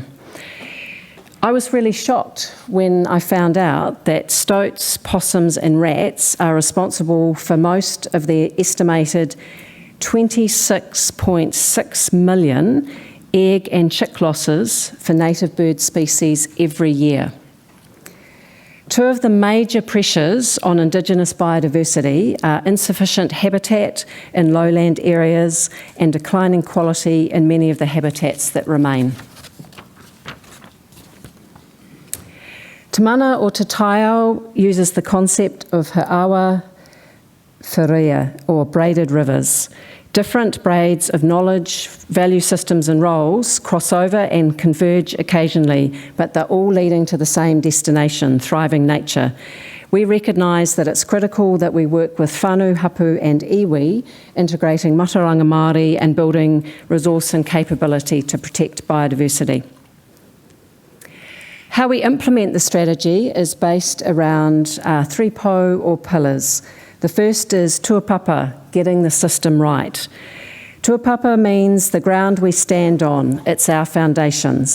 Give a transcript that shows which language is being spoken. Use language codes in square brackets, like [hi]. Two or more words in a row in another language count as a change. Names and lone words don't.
[en] I was really shocked when I found out that stoats, possums and rats are responsible for most of the estimated 26.6 million egg and chick losses for native bird species every year. Two of the major pressures on Indigenous biodiversity are insufficient habitat in lowland areas and declining quality in many of the habitats that remain. Te mana o te Taiao uses the concept of [mi] ha'awa whiria, [en] or braided rivers. Different braids of knowledge, value systems and roles cross over and converge occasionally, but they're all leading to the same destination, thriving nature. We recognise that it's critical that we work with whānau, hapu and iwi, integrating [mi] mataranga Māori [en] and building resource and capability to protect biodiversity. How we implement the strategy is based around 3 po or pillars. The first is tuapapa, getting the system right. Tuapapa means the ground we stand on, it's our foundations.